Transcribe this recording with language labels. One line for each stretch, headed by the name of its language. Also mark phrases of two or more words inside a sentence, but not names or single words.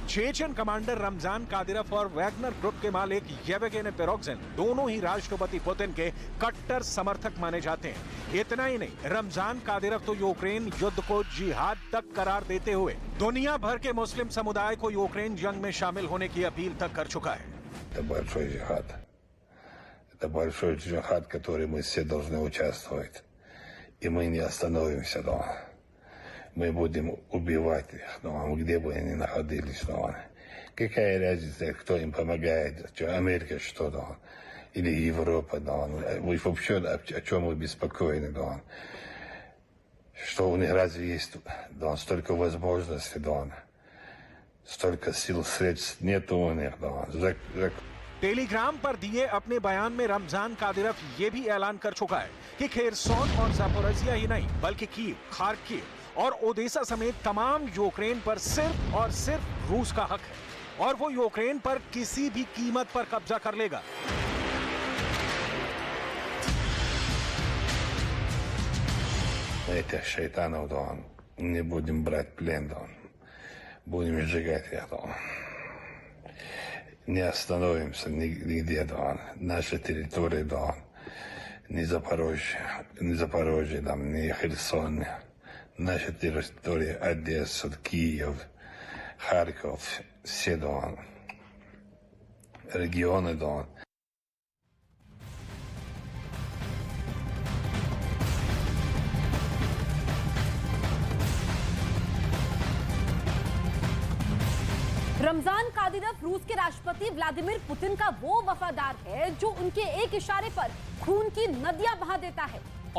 Hindi: चेचन कमांडर रमजान कादिरोव और वैगनर ग्रुप के मालिक येवगेनी प्रिगोजिन दोनों ही राष्ट्रपति पुतिन के कट्टर समर्थक माने जाते हैं। इतना ही नहीं, रमजान कादिरोव तो यूक्रेन युद्ध को जिहाद तक करार देते हुए दुनिया भर के मुस्लिम समुदाय को यूक्रेन जंग में शामिल होने की अपील तक कर चुका है।
Russian: Это большой джихад, в который мы все должны участвовать. И мы не остановимся, да. Мы будем убивать их, да, где бы они находились, да. Какая разница, кто им помогает, что Америка, что, да, или Европа, да. Вы вообще о чем вы беспокоены, да. Что у них разве есть, да, столько возможностей, да. Столько сил, средств нет у них, да.
Hindi: टेलीग्राम पर दिए अपने बयान में रमजान कादिरोव ये भी ऐलान कर चुका है कि खेरसोन और जापोरिजिया ही नहीं बल्कि कीव, खार्किव और ओडेसा समेत तमाम यूक्रेन पर सिर्फ और सिर्फ रूस का हक है और वो यूक्रेन पर किसी भी कीमत पर कब्जा कर लेगा।
Russian: Этих шайтанов, да, не будем брать плен, да. Будем сжигать их, да. Не остановимся нигде, да. Наша территория, да. Не Запорожье, да, не Херсон. Наша территория Одесса, Киев, Харьков, все, да. Регионы, да.
Hindi: रमजान कादिरोव रूस के राष्ट्रपति व्लादिमीर पुतिन का वो वफादार है जो उनके एक इशारे पर खून की नदियां बहा देता है।